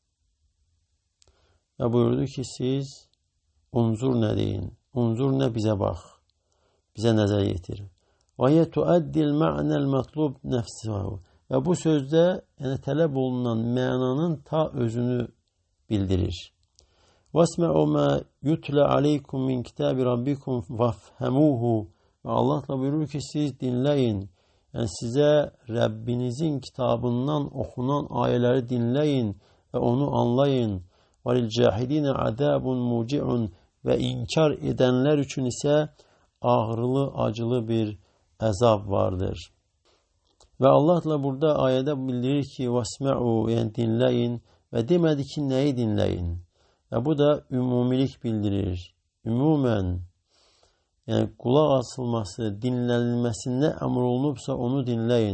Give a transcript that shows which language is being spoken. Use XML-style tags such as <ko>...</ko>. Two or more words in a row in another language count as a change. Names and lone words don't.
<az>Və buyurdu ki, siz unzur nə deyin? Unzur nə bizə bax? Bizə nəzər yetir.</az> <ar>ويؤدي المعنى المطلوب نفسه.</ar> <az>Və bu sözdə tələb olunan mənanın ta özünü bildirir.</az> <ar>وَاسْمَعُوا مَا يُتْلَى عَلَيْكُمْ مِنْ كِتَابِ رَبِّكُمْ وَافْهَمُوهُ.</ar> <az>Və Allah da buyurur ki, siz dinləyin. Yəni sizə Rəbbinizin kitabından oxunan ayələri dinləyin və onu anlayın.</az> <ar>وَلِلْجَاحِدِينَ عَذَابٌ مُوجِعٌ.</ar> <az>Və inkar edənlər üçün isə ağrılı, acılı bir əzab vardır. Və Allah da burada ayədə bildirir ki, وَاسْمَعُوا, yəni dinləyin və demədi ki, nəyi dinləyin? Və bu da ümumilik bildirir. Ümumən, yəni qulaq asılması, dinlənilməsi nə əmr olunubsa onu dinləyin.</az>